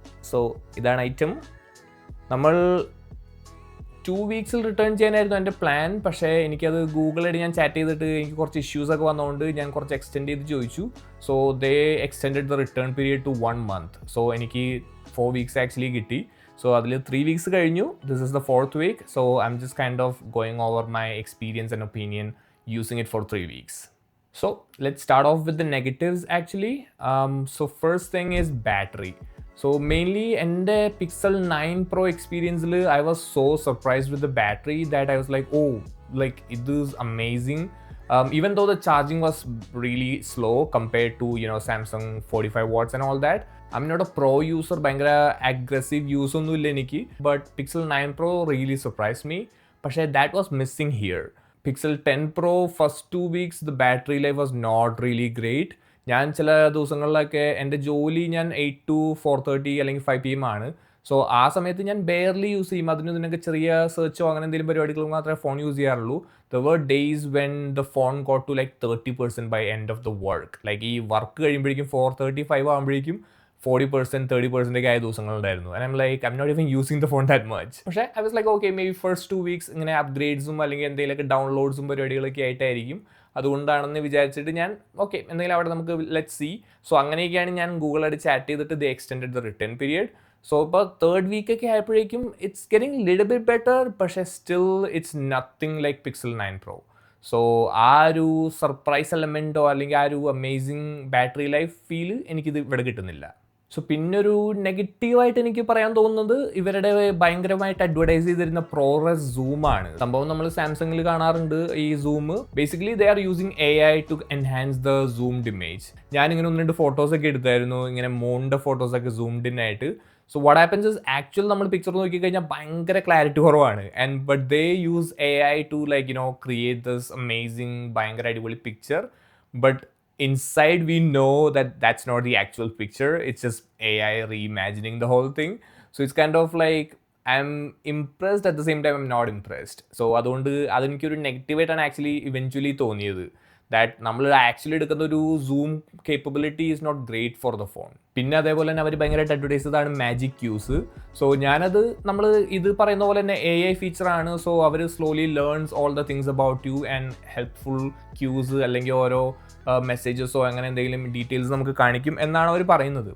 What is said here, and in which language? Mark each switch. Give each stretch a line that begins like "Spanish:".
Malayalam: So ഇതാണ് item. നമ്മൾ 2 വീക്സിൽ return ചെയ്യാനായിരുന്നു എൻ്റെ പ്ലാൻ. പക്ഷേ എനിക്കത് ഗൂഗിളായിട്ട് ഞാൻ ചാറ്റ് ചെയ്തിട്ട് എനിക്ക് കുറച്ച് ഇഷ്യൂസൊക്കെ വന്നതുകൊണ്ട് ഞാൻ കുറച്ച് എക്സ്റ്റെൻഡ് ചെയ്ത് ചോദിച്ചു.
English: So they extended the return period to 1 month. So
Malayalam: എനിക്ക് 4 വീക്സ് ആക്ച്വലി കിട്ടി. So അതിൽ 3 വീക്സ് കഴിഞ്ഞു.
English: This is the 4th week. So I'm just kind of going over my experience and opinion using it for 3 weeks. So let's start off with the negatives actually. So first thing is battery. So mainly
Malayalam: എൻ്റെ
English: Pixel 9 Pro experience I was so surprised with the battery that I was like, oh, like it is amazing. Even though the charging was really slow compared to Samsung 45 watts and all that. I'm not a pro user,
Malayalam: ഭയങ്കര aggressive use ഒന്നുമില്ല എനിക്ക്.
English: But Pixel 9 Pro really surprised me.
Malayalam: പക്ഷേ
English: that was missing here. Pixel 10 Pro first 2 weeks the battery life was not really great.
Malayalam: ഞാൻ ചില ദിവസങ്ങളിലൊക്കെ എൻ്റെ ജോലി ഞാൻ 8 to 4:30 അല്ലെങ്കിൽ 5 PM ആണ്. സോ ആ സമയത്ത് ഞാൻ ബെയർലി യൂസ് ചെയ്യും. ഇതിനൊക്കെ ചെറിയ സെർച്ചോ അങ്ങനെ എന്തെങ്കിലും പരിപാടികൾ മാത്രമേ ഫോൺ യൂസ് ചെയ്യാറുള്ളൂ.
English: There were days when the phone got to like 30% by end of the work.
Malayalam: Like ഈ വർക്ക് കഴിയുമ്പോഴേക്കും 4:35 ആകുമ്പോഴേക്കും 40%, 30% ഒക്കെ ആയ ദിവസങ്ങളുണ്ടായിരുന്നു.
English: And I'm like, I'm not even using the phone that much.
Malayalam: പക്ഷേ
English: I was like, okay, maybe first 2 weeks
Malayalam: ഇങ്ങനെ അപ്ഗ്രേഡ്സും അല്ലെങ്കിൽ എന്തെങ്കിലുമൊക്കെ ഡൗൺലോഡ്സും പരിപാടികളൊക്കെ ആയിട്ടായിരിക്കും. അതുകൊണ്ടാണെന്ന് വിചാരിച്ചിട്ട് ഞാൻ ഓക്കെ എന്തെങ്കിലും അവിടെ നമുക്ക്
English: Let see.
Malayalam: സോ അങ്ങനെയൊക്കെയാണ് ഞാൻ ഗൂഗിളായിട്ട് ചാറ്റ് ചെയ്തിട്ട്
English: They extended the return period. So
Malayalam: ഇപ്പോൾ 3rd വീക്കൊക്കെ ആയപ്പോഴേക്കും
English: It's getting little bit better.
Malayalam: പക്ഷേ
English: Still it's nothing like Pixel 9 Pro.
Malayalam: So ആ ഒരു സർപ്രൈസ് എലമെൻറ്റോ അല്ലെങ്കിൽ ആ ഒരു അമേസിങ് ബാറ്ററി ലൈഫ് ഫീൽ എനിക്കിത് ഇവിടെ കിട്ടുന്നില്ല. സോ പിന്നൊരു നെഗറ്റീവായിട്ട് എനിക്ക് പറയാൻ തോന്നുന്നത് ഇവരുടെ ഭയങ്കരമായിട്ട് അഡ്വർടൈസ് ചെയ്തിരുന്ന ProRes Zoom ആണ്. സംഭവം നമ്മൾ സാംസങ്ങിൽ കാണാറുണ്ട് ഈ zoom.
English: Basically they are using AI to enhance the zoomed image.
Malayalam: ഞാനിങ്ങനെ 1-2 ഫോട്ടോസൊക്കെ എടുത്തായിരുന്നു, ഇങ്ങനെ മോണിൻ്റെ ഫോട്ടോസൊക്കെ സൂംഡ് ഇൻ ആയിട്ട്.
English: so what happens is actual
Malayalam: നമ്മൾ പിക്ചർ നോക്കിക്കഴിഞ്ഞാൽ ഭയങ്കര ക്ലാരിറ്റി കുറവാണ്.
English: but they use AI to like create this amazing
Malayalam: ഭയങ്കര അടിപൊളി
English: Picture. But inside we know that that's not the actual picture. It's just AI reimagining the whole thing. So it's kind of like I'm impressed at the same time I'm not impressed.
Malayalam: So അതുകൊണ്ട് അതെനിക്കൊരു നെഗറ്റീവായിട്ടാണ് actually eventually തോന്നിയത്.
English: that
Malayalam: നമ്മൾ actually എടുക്കുന്ന ഒരു
English: Zoom capability is not great for the phone.
Malayalam: പിന്നെ അതേപോലെ തന്നെ അവർ ഭയങ്കരമായിട്ട് അഡ്വർടൈസ് ചെയ്തതാണ് മാജിക് ക്യൂസ്. സോ ഞാനത് നമ്മൾ ഇത് പറയുന്ന പോലെ തന്നെ AI ഫീച്ചറാണ്. So our
English: slowly learns all the things about you and helpful cues
Malayalam: അല്ലെങ്കിൽ ഓരോ മെസ്സേജസോ അങ്ങനെ എന്തെങ്കിലും ഡീറ്റെയിൽസ് നമുക്ക് കാണിക്കും എന്നാണ് അവർ പറയുന്നത്.